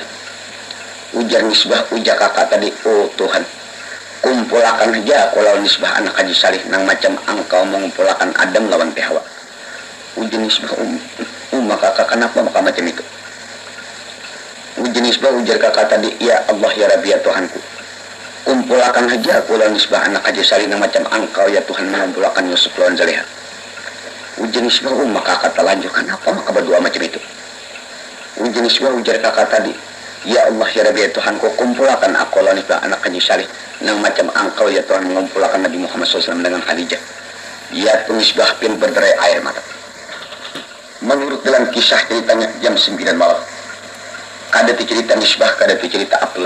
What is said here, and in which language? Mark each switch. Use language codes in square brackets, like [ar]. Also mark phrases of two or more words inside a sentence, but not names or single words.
[bjn] Ujar Misbah, ujar kakak tadi, oh Tuhan, kumpulakan aja kalau Misbah anak Haji Salih, nang macam engkau mengumpulakan Adam lawan Hawa. Ujar Misbah, kakak kenapa maka macam itu? Ujar Misbah, ujar kakak tadi, [ar] يا الله يا رب [bjn] ya Tuhanku, kumpulakan aja kalau Misbah anak Haji Salih nang macam engkau ya Tuhan mengumpulakan Yusuf lawan Zaliha. Ujar Misbah, maka kata lanjutkan apa maka berdoa macam itu. Ujar Misbah, ujar kakak tadi, [ar] يا الله يا رب [bjn] ya Tuhanku, kumpulakan aku lawan Misbah anak Haji Salih nang macam engkau ya Tuhan mengumpulakan Nabi Muhammad SAW dengan Khadijah. Ya Misbah pun berderai air mata. Menurut dalam kisah ceritanya jam 9 malam, kada tu cerita Misbah, kada tu cerita Abdullah.